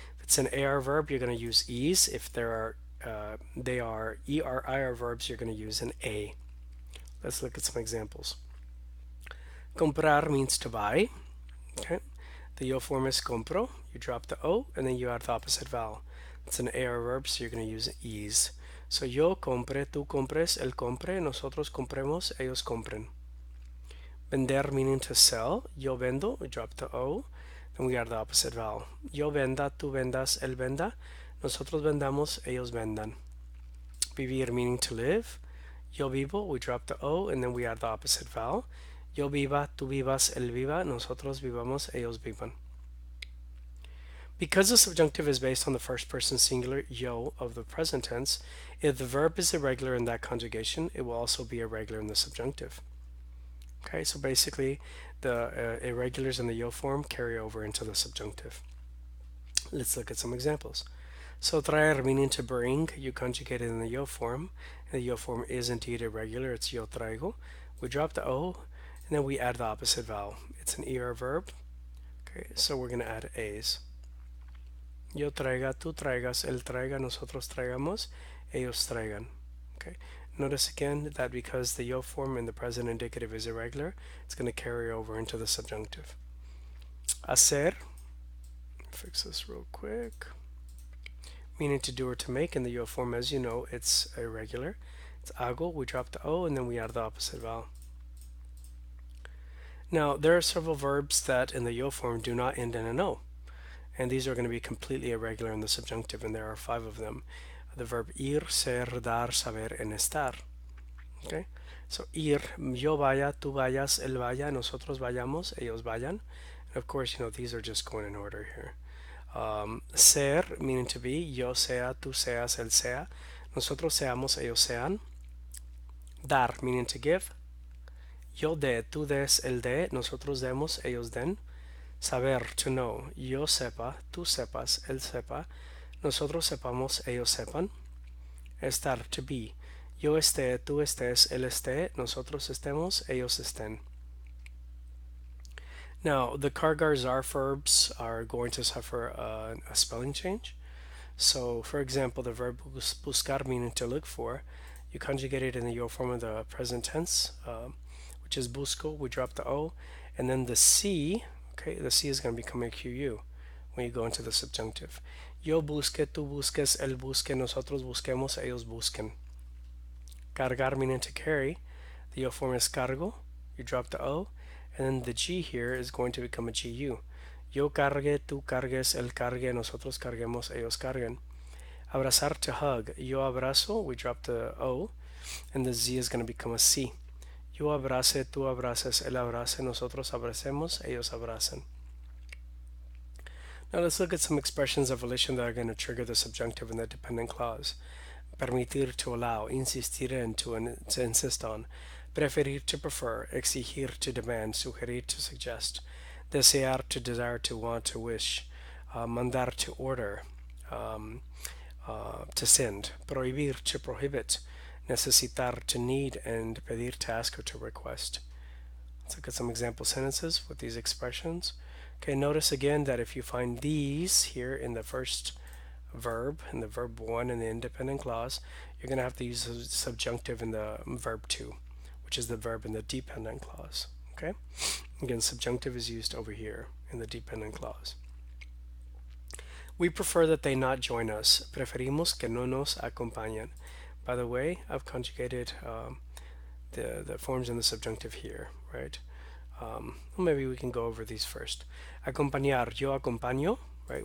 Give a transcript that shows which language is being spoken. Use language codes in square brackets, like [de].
[en] If it's an AR verb, you're going to use e's. If they are ER/IR verbs, you're going to use an a. Let's look at some examples. Comprar means to buy. Okay, the yo form is compro. You drop the o, and then you add the opposite vowel. It's an AR verb, so you're going to use is. [es] So yo compre, tú compres, él compre, nosotros compremos, ellos compren. [en] Vender meaning to sell. Yo vendo, we drop the o, then we add the opposite vowel. [es] Yo venda, tú vendas, él venda, nosotros vendamos, ellos vendan. [en] Vivir meaning to live. Yo vivo, we drop the o, and then we add the opposite vowel. [es] Yo viva, tú vivas, él viva, nosotros vivamos, ellos vivan. [en] Because the subjunctive is based on the first person singular yo of the present tense, if the verb is irregular in that conjugation, it will also be irregular in the subjunctive. Okay, so basically the irregulars in the yo form carry over into the subjunctive. Let's look at some examples. So traer meaning to bring, you conjugate it in the yo form. And the yo form is indeed irregular, it's yo traigo. We drop the o, and then we add the opposite vowel. It's an ER verb. Okay, so we're going to add a's. [es] Yo traiga, tú traigas, él traiga, nosotros traigamos, ellos traigan. [en] Okay. Notice again that because the yo form in the present indicative is irregular, it's going to carry over into the subjunctive. Hacer, fix this real quick, meaning to do or to make. In the yo form, as you know, it's irregular. It's hago, we drop the o, and then we add the opposite vowel. Now, there are several verbs that in the yo form do not end in an o, and these are going to be completely irregular in the subjunctive, and there are 5 of them. The verb ir, ser, dar, saber, and estar. [es] Okay, so ir, yo vaya, tú vayas, él vaya, nosotros vayamos, ellos vayan. [en] And of course, you know, these are just going in order here. [es] Ser, meaning to be, yo sea, tú seas, él sea, nosotros seamos, ellos sean. [en] Dar, meaning to give. [es] Yo dé, tú des, él dé, nosotros demos, ellos den. Saber, to know. Yo sepa, tú sepas, él sepa, nosotros sepamos, ellos sepan. Estar, to be. Yo esté, tú estés, él esté, nosotros estemos, ellos estén. [en] Now, the Kargar-Zar verbs are going to suffer a spelling change. So, for example, the verb buscar, meaning to look for, you conjugate it in the yo form of the present tense, which is busco. We drop the o, and then the c. Okay, the c is going to become a qu when you go into the subjunctive. [es] Yo busque, tú busques, él busque, nosotros busquemos, ellos busquen. [en] Cargar meaning to carry. The yo form is cargo. You drop the o, and then the g here is going to become a gu. [es] Yo cargue, tú cargues, él cargue, nosotros carguemos, ellos carguen. [en] Abrazar, to hug. Yo abrazo, we drop the o, and the z is going to become a c. [es] Yo abrace, tú abraces, él abrace, nosotros abracemos, ellos abracen. [en] Now let's look at some expressions of volition that are going to trigger the subjunctive in the dependent clause. Permitir, to allow. Insistir en, to insist on. Preferir, to prefer. Exigir, to demand. Sugerir, to suggest. Desear, to desire, to want, to wish. Mandar, to order. To send. Prohibir, to prohibit. Necesitar, to need, and pedir, to ask or to request. Let's look at some example sentences with these expressions. Okay, notice again that if you find these here in the first verb, in the verb 1 in the independent clause, you're going to have to use the subjunctive in the verb 2, which is the verb in the dependent clause. Okay, again, subjunctive is used over here in the dependent clause. We prefer that they not join us. [es] Preferimos que no nos acompañen. [en] By the way, I've conjugated the forms in the subjunctive here, right? Well, maybe we can go over these first. Acompañar, yo acompaño, right?